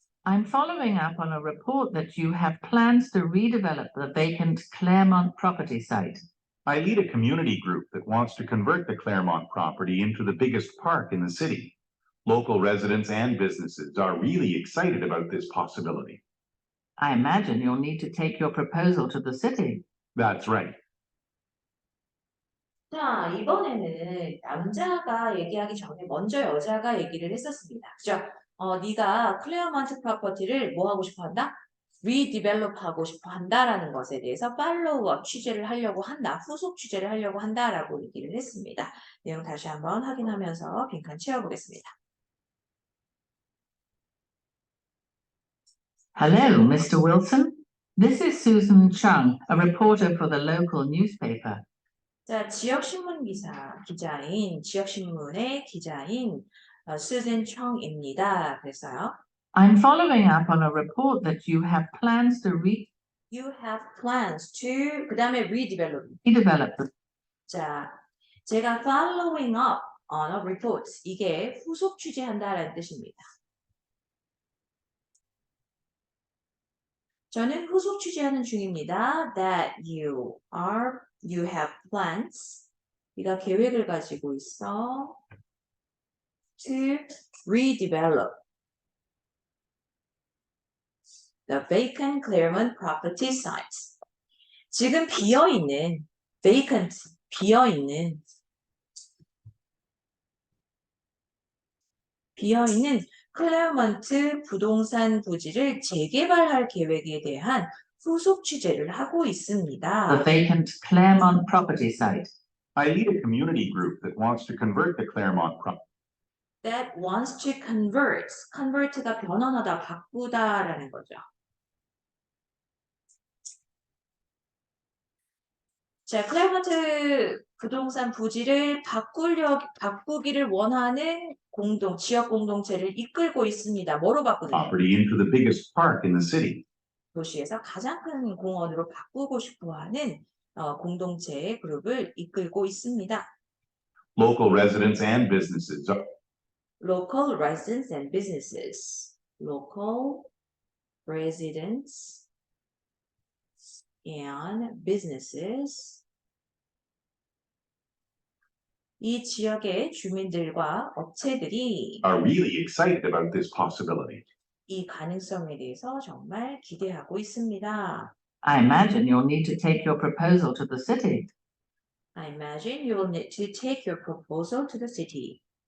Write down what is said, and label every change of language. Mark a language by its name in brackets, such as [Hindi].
[English] I'm following up on a report that you have plans to redevelop the vacant Claremont property site. I lead a community group that wants to convert the Claremont property into the biggest park in the city. Local residents and businesses are really excited about this possibility. I imagine you'll need to take your proposal to the city. That's right. [Korean] 자, 이번에는 남자가 얘기하기 전에 먼저 여자가 얘기를 했었습니다. 그죠? 네가 클레어먼트 프로퍼티를 뭐 하고 싶어 한다? 리디벨롭 하고 싶어 한다라는 것에 대해서 팔로우업 취재를 하려고 한다. 후속 취재를 하려고 한다라고 얘기를 했습니다. 내용 다시 한번 확인하면서 빈칸 채워보겠습니다. [English] Hello, Mr. Wilson. This is Susan Chung, a reporter for the local newspaper. [Korean] 자, 지역신문의 기자인 수잔 청입니다. 그래서요. [English] I'm following up on a report that you have plans to You have plans to [Korean] 그 다음에 [English] redevelop. redevelop the [Korean] 자, 제가 [English] following up on a report [Korean] 이게 후속 취재한다라는 뜻입니다. 저는 후속 취재하는 중입니다. [English] That you have plans. [Korean] 네가 계획을 가지고 있어. [English] To redevelop the vacant Claremont property site. [Korean] 지금 비어있는 vacant, 비어있는 클레어먼트 부동산 부지를 재개발할 계획에 대한 후속 취재를 하고 있습니다. [English] the vacant Claremont property site. I lead a community group that wants to convert the Claremont property. That wants to convert가 [Korean] 변환하다, 바꾸다라는 거죠. 자, 클레어먼트 부동산 부지를 바꾸기를 원하는 지역 공동체를 이끌고 있습니다. 뭐로 바꾸느냐? [English] Property into the biggest park in the city. [Korean] 도시에서 가장 큰 공원으로 바꾸고 싶어하는 공동체의 그룹을 이끌고 있습니다. [English] Local residents and businesses are Local residents and businesses. Local residents and businesses. [Korean] 이 지역의 주민들과 업체들이 [English] really excited about this possibility. [Korean] 이 가능성에 대해서 정말 기대하고 있습니다. [English] I imagine you'll need to take your proposal to the city. I imagine you will need to take your proposal to the city.